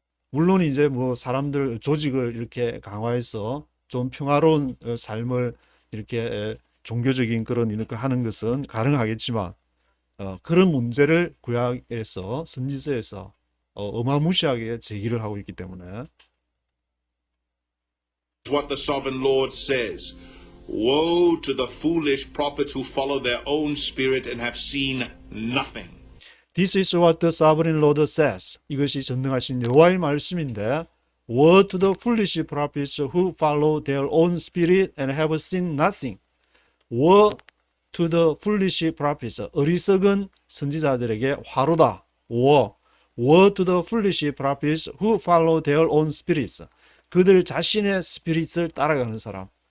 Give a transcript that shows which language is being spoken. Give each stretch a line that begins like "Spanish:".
Korean: 물론 이제 뭐 사람들 조직을 이렇게 강화해서 좀 평화로운 삶을 이렇게 종교적인 그런 이렇게 하는 것은 가능하겠지만, 그런 문제를 구약에서 선지서에서 어마무시하게 제기를 하고 있기 때문에,
English: What the sovereign Lord says. Woe to the foolish prophets who follow their own spirit and have seen nothing. This is what the sovereign Lord says.
Korean: 이것이 전능하신 여호와의 말씀인데,
English: Woe to the foolish prophets who follow their own spirit and have seen nothing. Woe to the foolish prophets.
Korean: 어리석은 선지자들에게 화로다.
English: Woe to the foolish prophets who follow their own spirits.
Korean: 그들 자신의 스피릿을 따라가는 사람.